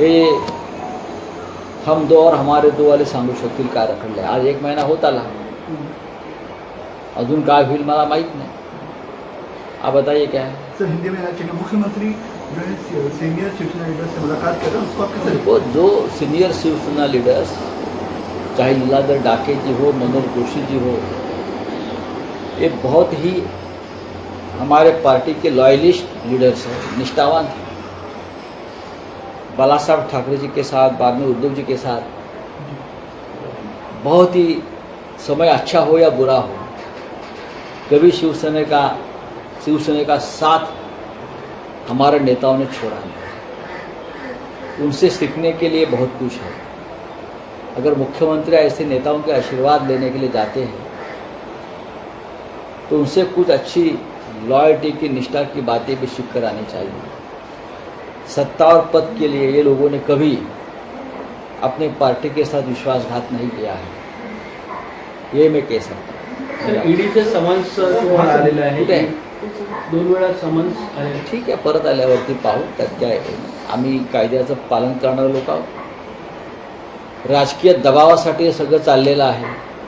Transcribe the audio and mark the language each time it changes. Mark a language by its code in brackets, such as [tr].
[mr] हे [hi] हम दो और हमारे दो वाले [mr] सांगू शकतील का रखडलं. आज 1 महिना होत आला, अजून काय होईल मला माहीत नाही. [hi] आप बताइए क्या है? सर, हिंदी में मुख्यमंत्री जो है सीनियर शिवसेना लीडर से मुलाकात कर रहे हैं, उसको आप कैसे? वो जो सीनियर शिवसेना लीडर्स, चाहे लीलाधर डाके जी हो, मनोज जोशी जी हो, ये बहुत ही हमारे पार्टी के लॉयलिस्ट लीडर्स हैं, निष्ठावान हैं. बाला साहब ठाकरे जी के साथ, बाद में उद्धव जी के साथ, बहुत ही समय अच्छा हो या बुरा हो, कभी शिवसेना का साथ हमारे नेताओं ने छोड़ा नहीं. उनसे सीखने के लिए बहुत कुछ है. अगर मुख्यमंत्री ऐसे नेताओं के आशीर्वाद लेने के लिए जाते हैं, तो उनसे कुछ अच्छी लॉयल्टी की, निष्ठा की बातें भी सीख कर आनी चाहिए. सत्ता और पद के लिए ये लोगों ने कभी अपने पार्टी के साथ विश्वासघात नहीं किया है, ये मैं कह सकता हूँ। [mr] सर ईडीचे समन्स तुम्हाला आलेलं आहे कुठे आहे? 2 वेळा समन्स आले. ठीक आहे, परत आल्यावरती पाहू, त्यात काय आहे. आम्ही कायद्याचं पालन करणारे लोक आहोत. राजकीय दबावासाठी हे सगळं चाललेलं आहे.